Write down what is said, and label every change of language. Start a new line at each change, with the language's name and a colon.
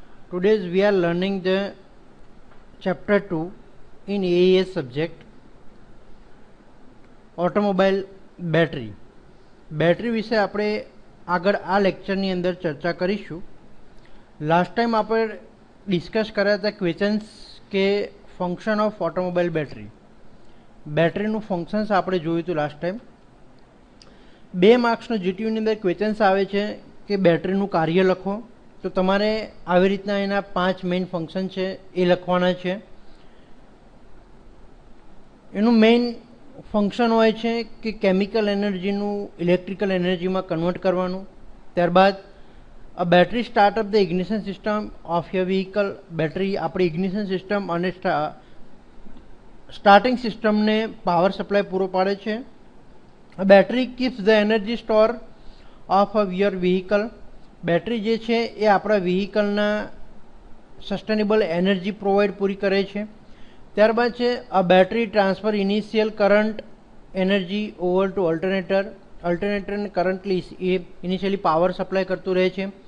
English: Today we are learning the chapter 2 in AES subject Automobile Battery.
Gujarati: Battery વિશે આપણે આગળ આ લેક્ચરની અંદર ચર્ચા કરીશું. લાસ્ટ ટાઈમ આપણે ડિસ્કસ કર્યા હતા ક્વેશ્ચન્સ કે ફંક્શન ઓફ ઓટોમોબાઈલ બેટરીનું ફંક્શન્સ આપણે જોયું હતું લાસ્ટ ટાઈમ. 2 માર્ક્સનો જીટીયુની અંદર ક્વેશ્ચન્સ આવે છે કે બેટરીનું કાર્ય લખો, તો તમારે આવી રીતના એના 5 મેઇન ફંક્શન છે એ લખવાના છે. એનું મેઇન ફંક્શન હોય છે કે કેમિકલ એનર્જીનું ઇલેક્ટ્રિકલ એનર્જીમાં કન્વર્ટ કરવાનું.
English: ત્યારબાદ a battery start up the ignition system of your vehicle.
Gujarati: Battery આપણી ઇગ્નિશન સિસ્ટમ અને સ્ટાર્ટિંગ સિસ્ટમને પાવર સપ્લાય પૂરો પાડે છે.
English: A battery keeps the energy store of your vehicle.
Gujarati: Battery જે છે એ આપણા વ્હીકલના સસ્ટેનેબલ એનર્જી પૂરી કરે છે. ત્યારબાદ છે અ battery transfer initial current energy over to અલ્ટરનેટરને કરંટલી A initially power supply કરતું રહે છે.